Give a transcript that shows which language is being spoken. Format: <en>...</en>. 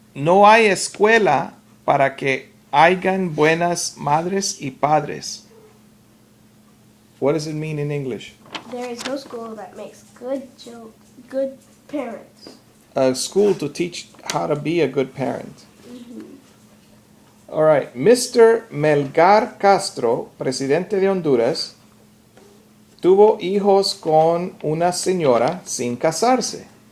<es>No hay escuela para que hayan buenas madres y padres.</es> <en>What does it mean in English? There is no school that makes good parents. A school to teach how to be a good parent. All right. Mr.</en> <es>Melgar Castro, presidente de Honduras, tuvo hijos con una señora sin casarse.</es>